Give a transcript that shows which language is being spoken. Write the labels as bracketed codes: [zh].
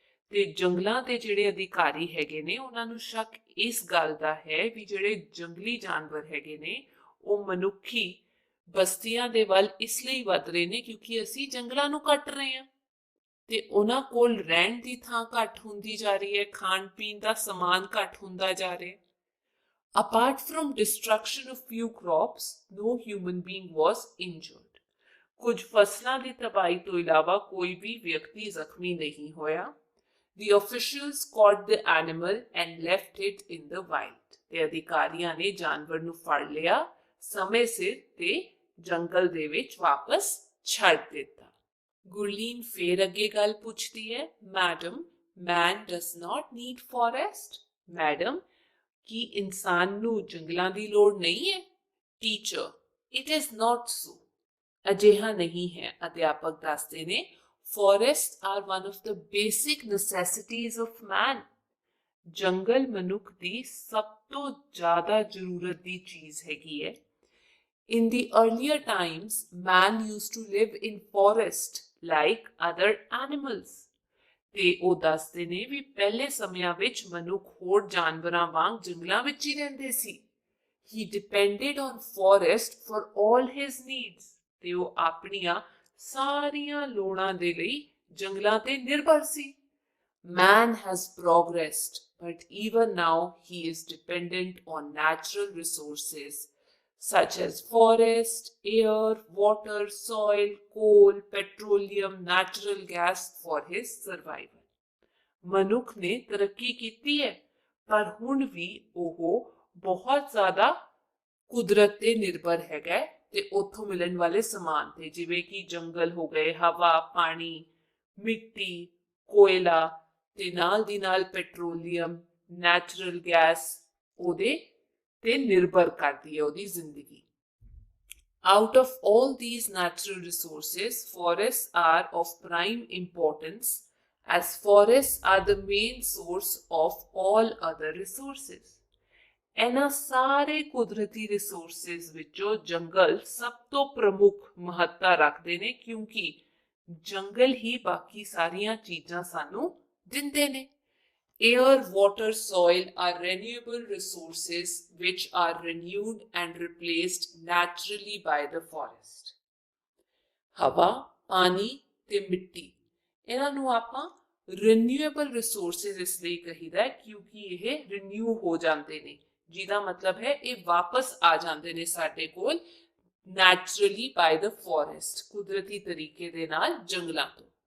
[pa] ਤੇ ਜੰਗਲਾਂ ਦੇ ਜਿਹੜੇ ਅਧਿਕਾਰੀ ਹੈਗੇ ਨੇ ਉਹਨਾਂ ਨੂੰ ਸ਼ੱਕ ਇਸ ਗੱਲ ਦਾ ਹੈ ਵੀ ਜਿਹੜੇ ਜੰਗਲੀ ਜਾਨਵਰ ਹੈਗੇ ਨੇ ਉਹ ਮਨੁੱਖੀ ਬਸਤੀਆਂ ਦੇ ਵੱਲ ਇਸ ਲਈ ਵੱਧ ਰਹੇ ਨੇ ਕਿਉਂਕਿ ਅਸੀਂ ਜੰਗਲਾਂ ਨੂੰ ਕੱਟ ਰਹੇ ਹਾਂ ਤੇ ਉਹਨਾਂ ਕੋਲ ਰਹਿਣ ਦੀ ਥਾਂ ਘੱਟ ਹੁੰਦੀ ਜਾ ਰਹੀ ਹੈ, ਖਾਣ ਪੀਣ ਦਾ ਸਮਾਨ ਘੱਟ ਹੁੰਦਾ ਜਾ ਰਿਹਾ. [en] Apart from destruction of few crops, no human being was injured. [pa] ਕੁਝ ਫਸਲਾਂ ਦੀ ਤਬਾਹੀ ਤੋਂ ਇਲਾਵਾ ਕੋਈ ਵੀ ਵਿਅਕਤੀ ਜ਼ਖਮੀ ਨਹੀਂ ਹੋਇਆ. [en] The officials caught the animal and left it in the wild. [pa] ਤੇ ਅਧਿਕਾਰੀਆਂ ਨੇ ਜਾਨਵਰ ਨੂੰ ਫੜ ਲਿਆ ਸਮੇਂ ਸਿਰ ਤੇ ਜੰਗਲ ਦੇ ਵਿੱਚ ਵਾਪਸ ਛੱਡ ਦਿੱਤਾ. ਗੁਰਲੀਨ ਫੇਰ ਅੱਗੇ ਗੱਲ ਪੁੱਛਦੀ ਹੈ, madam, [en] man does not need forest. [pa] Madam, ਕੀ ਇਨਸਾਨ ਨੂੰ ਜੰਗਲਾਂ ਦੀ ਲੋੜ ਨਹੀਂ ਹੈ? [en] Teacher, it is not so. [pa] ਅਜਿਹਾ ਨਹੀਂ ਹੈ. ਅਧਿਆਪਕ ਦੱਸਦੇ ਨੇ, [en] forests are one of the basic necessities of man. [pa] ਜੰਗਲ ਮਨੁੱਖ ਦੀ ਸਭ ਤੋਂ ਜ਼ਿਆਦਾ ਜ਼ਰੂਰਤ ਦੀ ਚੀਜ਼ ਹੈਗੀ ਹੈ. [en] In the earlier times, man used to live in forest like other animals. [pa] ਤੇ ਉਹ ਦੱਸਦੇ ਨੇ ਵੀ ਪਹਿਲੇ ਸਮਿਆਂ ਵਿੱਚ ਮਨੁੱਖ ਹੋਰ ਜਾਨਵਰਾਂ ਵਾਂਗ ਜੰਗਲਾਂ ਵਿੱਚ ਹੀ ਰਹਿੰਦੇ ਸੀ. [en] He depended on forest for all his needs. [pa] ਤੇ ਉਹ ਆਪਣੀਆਂ ਸਾਰੀਆਂ ਲੋੜਾਂ ਦੇ ਲਈ ਜੰਗਲਾਂ ਤੇ ਨਿਰਭਰ ਸੀ. [en] Man has progressed, but even now he is dependent on natural resources such as forest, air, water, soil, coal, petroleum, natural gas for his survival. [pa] ਮਨੁੱਖ ਨੇ ਤਰੱਕੀ ਕੀਤੀ ਹੈ ਪਰ ਹੁਣ ਵੀ ਉਹ ਬਹੁਤ ਜ਼ਿਆਦਾ ਕੁਦਰਤ ਤੇ ਨਿਰਭਰ ਹੈਗਾ ਤੇ ਉੱਥੋਂ ਮਿਲਣ ਵਾਲੇ ਸਮਾਨ ਤੇ, ਜਿਵੇਂ ਕਿ ਜੰਗਲ ਹੋ ਗਏ, ਹਵਾ, ਪਾਣੀ, ਮਿੱਟੀ, ਕੋਇਲਾ ਤੇ ਨਾਲ ਦੀ ਨਾਲ ਪੈਟਰੋਲੀਅਮ, ਨੈਚੁਰਲ ਗੈਸ ਉਹਦੇ ਤੇ ਨਿਰਭਰ ਕਰਦੀ ਹੈ ਉਹਦੀ ਜ਼ਿੰਦਗੀ. [en] Out of all these natural resources, forests are of prime importance as forests are the main source of all other resources. [pa] ਇਹਨਾਂ ਸਾਰੇ ਕੁਦਰਤੀ ਰਿਸੋਰਸਿਸ ਵਿੱਚੋਂ ਜੰਗਲ ਸਭ ਤੋਂ ਪ੍ਰਮੁੱਖ ਮਹੱਤਤਾ ਰੱਖਦੇ ਨੇ ਕਿਉਂਕਿ ਜੰਗਲ ਹੀ ਬਾਕੀ ਸਾਰੀਆਂ ਚੀਜ਼ਾਂ ਸਾਨੂੰ ਦਿੰਦੇ ਨੇ. [en] Air, water, soil are renewable resources which are renewed and replaced naturally by the forest. [pa] ਹਵਾ, ਪਾਣੀ ਤੇ ਮਿੱਟੀ, ਇਹਨਾਂ ਨੂੰ ਆਪਾਂ [en] renewable resources [pa] ਇਸ ਲਈ ਕਹੀਦਾ ਕਿਉਂਕਿ ਇਹ renew ਹੋ ਜਾਂਦੇ ਨੇ, ਜਿਹਦਾ ਮਤਲਬ ਹੈ ਇਹ ਵਾਪਸ ਆ ਜਾਂਦੇ ਨੇ ਸਾਡੇ ਕੋਲ [en] naturally by the forest, [pa] ਕੁਦਰਤੀ ਤਰੀਕੇ ਦੇ ਨਾਲ ਜੰਗਲਾਂ ਤੋਂ.